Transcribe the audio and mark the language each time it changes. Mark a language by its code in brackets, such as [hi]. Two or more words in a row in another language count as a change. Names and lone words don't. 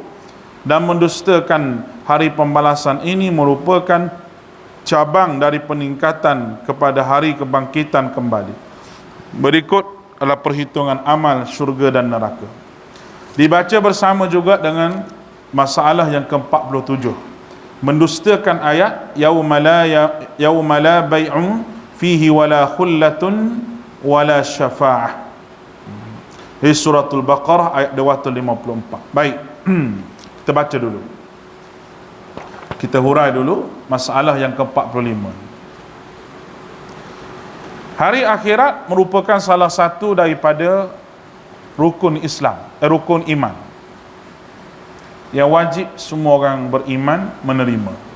[ms] Dan mendustakan hari pembalasan ini merupakan cabang dari peningkatan kepada hari kebangkitan kembali. Berikut adalah perhitungan amal syurga dan neraka. Dibaca bersama juga dengan masalah yang ke-47, mendustakan ayat [ar] يوم لا بيع فيه ولا خلة ولا شفاعة. [ms] Di suratul Baqarah ayat 254. Baik, kita baca dulu. Kita hurai dulu masalah yang ke-45. Hari akhirat merupakan salah satu daripada rukun Islam, rukun iman yang wajib semua orang beriman menerima.